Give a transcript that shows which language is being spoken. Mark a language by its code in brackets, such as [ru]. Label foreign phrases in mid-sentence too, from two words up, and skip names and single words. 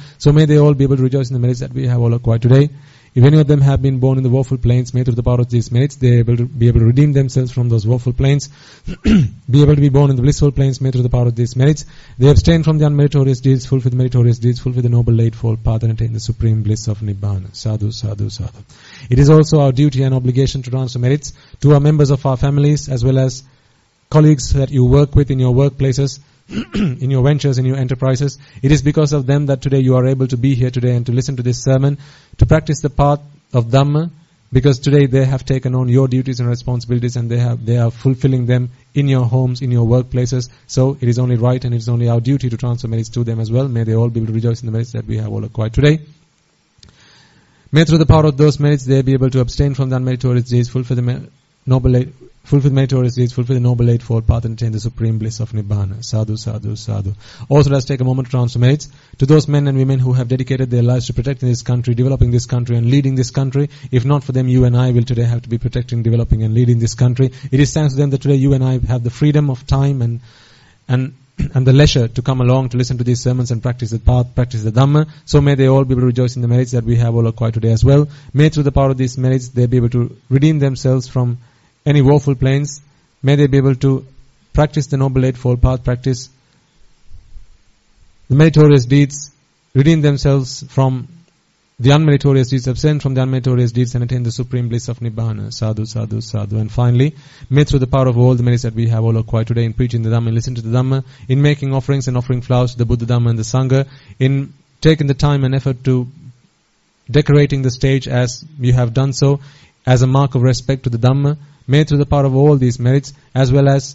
[en] So may they all be able to rejoice in the merits that we have all acquired today. If any of them have been born in the woeful plains, may through the power of these merits they be able to redeem themselves from those woeful plains, be able to be born in the blissful plains, may through the power of these merits they abstain from the unmeritorious deeds, fulfill the meritorious deeds, fulfill the noble eightfold path, and attain the supreme bliss of Nibbana. [pi] Sadhu, sadhu, sadhu. [en] It is also our duty and obligation to transfer merits to our members of our families as well as colleagues that you work with in your workplaces, in your ventures, in your enterprises. It is because of them that today you are able to be here today and to listen to this sermon, to practice the path of Dhamma, Because today they have taken on your duties and responsibilities, and they are fulfilling them in your homes, in your workplaces. So it is only right and it is only our duty to transfer merits to them as well. May they all be able to rejoice in the merits that we have all acquired today. May through the power of those merits they be able to abstain from the unmeritorious deeds, fulfill the meritorious deeds, fulfill the noble eightfold path, and attain the supreme bliss of Nibbana. [pi] Sadhu, sadhu, sadhu. [en] Also, let's take a moment to transfer merits to those men and women who have dedicated their lives to protecting this country, developing this country, and leading this country. If not for them, you and I will today have to be protecting, developing, and leading this country. It is thanks to them that today you and I have the freedom of time and the leisure to come along to listen to these sermons and practice the path, practice the Dhamma. So may they all be able to rejoice in the merits that we have all acquired today as well. May through the power of these merits they be able to redeem themselves from any woeful plains. May they be able to practice the noble eightfold path, practice the meritorious deeds, redeem themselves from the unmeritorious deeds, abstain from the unmeritorious deeds, and attain the supreme bliss of Nibbana. [pi] Sadhu, sadhu, sadhu. [en] And finally, may through the power of all the merits that we have all acquired today in preaching the Dhamma and listening to the Dhamma, in making offerings and offering flowers to the Buddha, Dhamma and the Sangha, in taking the time and effort to decorating the stage as you have done so, as a mark of respect to the Dhamma, may through the power of all these merits, as well as